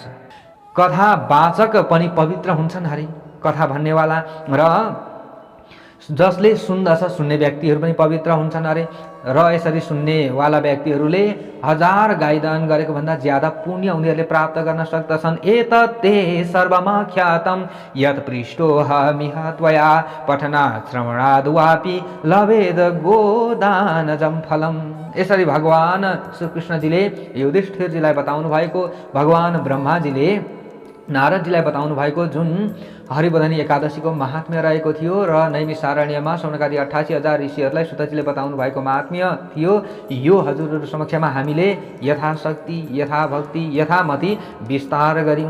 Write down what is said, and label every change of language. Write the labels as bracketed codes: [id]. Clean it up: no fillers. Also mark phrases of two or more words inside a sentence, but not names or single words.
[ne] कथा वाचक पनि पवित्र हुन्छन् हरि, कथा भन्नेवाला, र जसले सुन्दछ सुन्ने व्यक्तिहरू पनि पवित्र हुन्छन् अरे। र यसरी सुन्नेवाला व्यक्तिहरूले 1000 गाईदान गरेको भन्दा ज्यादा पुण्य उनीहरूले प्राप्त गर्न सक्दछन्। [sa] एतत्ते सर्वमाख्यातं यत् पृष्टोऽहमिह त्वया पठनात् श्रवणाद् वापि लभेद गोदानजं फलम्। [ne] यसरी भगवान श्रीकृष्णजीले युधिष्ठिरजीलाई बताउनु भएको, भगवान ब्रह्माजीले नारदजीलाई बताउनु भएको जुन हरिबोधानी एकादशीको महात्म्य रहेको थियो र नैमिषारण्यमा सौनकादि 88,000 ऋषिहरूलाई सुतजीले बताउनु भएको महात्म्य थियो, यो हजुरहरू समक्षमा हामीले यथाशक्ति, यथाभक्ति, यथामति विस्तार गर्यौँ।